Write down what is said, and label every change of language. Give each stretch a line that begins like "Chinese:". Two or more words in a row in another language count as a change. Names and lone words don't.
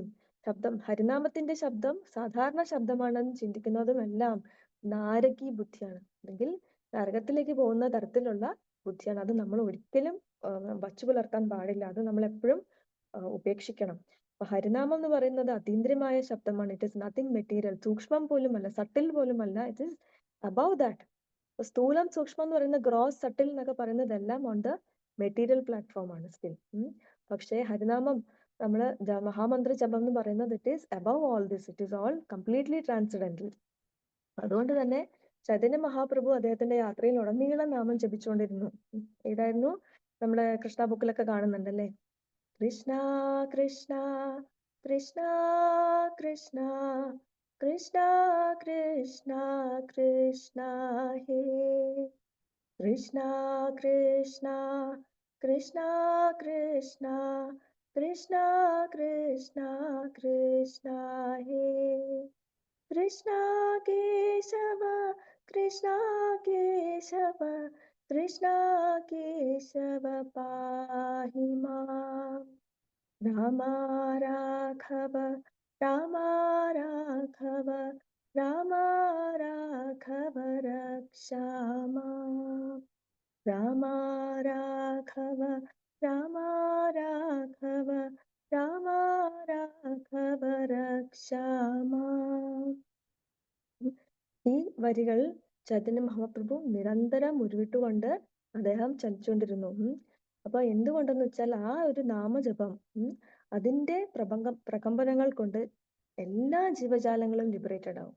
Malayalam: ഹരിനാമത്തിന്റെ ശബ്ദം സാധാരണ ശബ്ദമാണെന്ന് ചിന്തിക്കുന്നതും എല്ലാം നാരകീ ബുദ്ധിയാണ്, അല്ലെങ്കിൽ നരകത്തിലേക്ക് പോകുന്ന തരത്തിലുള്ള ബുദ്ധിയാണ്. അത് നമ്മൾ ഒരിക്കലും വച്ചു പുലർത്താൻ പാടില്ല. അത് നമ്മൾ എപ്പോഴും ഉപേക്ഷിക്കണം. അപ്പൊ ഹരിനാമം എന്ന് പറയുന്നത് അതീന്ദ്രിയമായ ശബ്ദമാണ്.
English: it is nothing material.
Malayalam: സൂക്ഷ്മം പോലുമല്ല, സട്ടിൽ പോലുമല്ല.
English: it is above that.
Malayalam: സ്ഥൂലം സൂക്ഷ്മം എന്ന് പറയുന്ന
English: gross subtle
Malayalam: എന്നൊക്കെ പറയുന്നതെല്ലാം
English: on the material platform
Malayalam: ആണ് സ്റ്റിൽ. പക്ഷേ ഹരിനാമം മഹാമന്ത്ര ജപം എന്ന് പറയുന്നത്
English: it is above all this. it is all completely transcendental.
Malayalam: അതുകൊണ്ട് തന്നെ ചൈതന്യ മഹാപ്രഭു അദ്ദേഹത്തിന്റെ യാത്രയിൽ ഉടനീളം നാമം ജപിച്ചുകൊണ്ടിരുന്നു. ഏതായിരുന്നു? നമ്മുടെ കൃഷ്ണ ബുക്കിലൊക്കെ കാണുന്നുണ്ടല്ലേ?
Sanskrit: കൃഷ്ണ കൃഷ്ണ കൃഷ്ണ കൃഷ്ണ കൃഷ്ണ കൃഷ്ണ കൃഷ്ണ ഹേ കൃഷ്ണ കൃഷ്ണ കൃഷ്ണ കൃഷ്ണ കൃഷ്ണ കൃഷ്ണ കൃഷ്ണ ഹേ കൃഷ്ണ കേശവ കൃഷ്ണ കേശവ कृष्णा केशव पाहि माम् रामा राघव रामा राघव रामा राघव रक्षा माम् रामा राघव रामा राघव रामा राघव रक्षा माम्.
Malayalam: ഈ വരികൾ ചൈതന്യ മഹാപ്രഭു നിരന്തരം ഉരുവിട്ടുകൊണ്ട് അദ്ദേഹം ചലിച്ചുകൊണ്ടിരുന്നു. അപ്പൊ എന്തുകൊണ്ടെന്ന് വെച്ചാൽ ആ ഒരു നാമജപം അതിന്റെ പ്രകമ്പനങ്ങൾ കൊണ്ട് എല്ലാ ജീവജാലങ്ങളും ലിബറേറ്റഡ് ആവും.